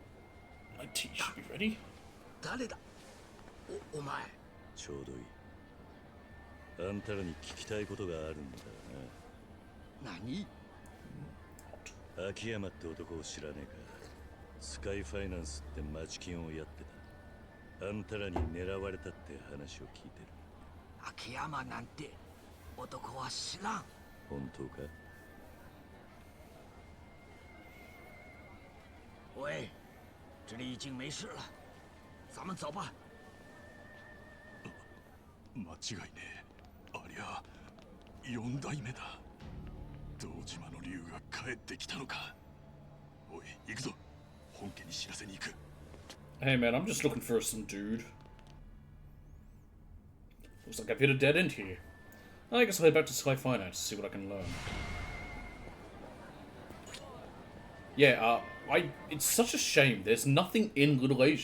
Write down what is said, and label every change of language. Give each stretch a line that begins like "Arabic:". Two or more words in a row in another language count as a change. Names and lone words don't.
English: My tea should be ready.
Japanese: ちょうどいい。あんたらに聞きたいことがあるんだな。何？秋山って男を知らねえか。スカイファイナンスって町金をやってた。あんたらに狙われたって話を聞いてる。秋山なんて男は知らん。本当か？
Chinese: 喂，这里已经没事了，咱们走吧。
Japanese: 間違いねえ。ありゃ4代目だ。堂島の竜が帰ってきたのか。おい、行くぞ。本家に知らせに行く。
English: Hey man, I'm just looking for some dude. Looks like I've hit a dead end here. I guess I'll head back to Sky Finance to see what I can learn. Yeah, it's such a shame. There's nothing in Little Asia.